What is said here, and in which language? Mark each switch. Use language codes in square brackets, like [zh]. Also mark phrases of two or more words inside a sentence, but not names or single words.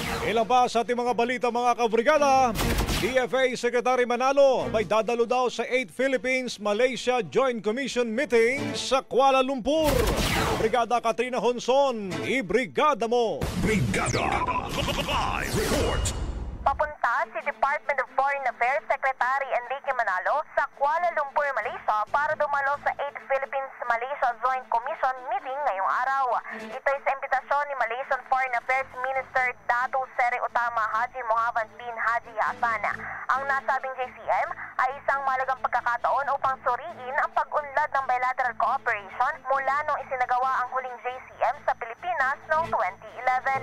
[tl] Ilan pa sa ating mga balita mga kabrigada, DFA Secretary Manalo may dadalo daw sa 8 Philippines-Malaysia Joint Commission meeting sa Kuala Lumpur. Brigada Katrina Honson, ibrigada mo! Brigada Live Report. Papunta si Department of Foreign Affairs Secretary Enrique Manalo sa Kuala Lumpur, Malaysia para dumalo sa 8 Philippines-Malaysia Joint Commission meeting ngayong araw. Ito ay sa imbitasyon ni Malaysian Foreign Affairs Minister Dato Seri Utama Haji Muhammad bin Haji Hassan. Ang nasabing JCM ay isang mahalagang pagkakataon upang suriin ang pag-unlad ng [en] bilateral cooperation [tl] mula nung isinagawa ang huling JCM sa Pilipinas noong 2011.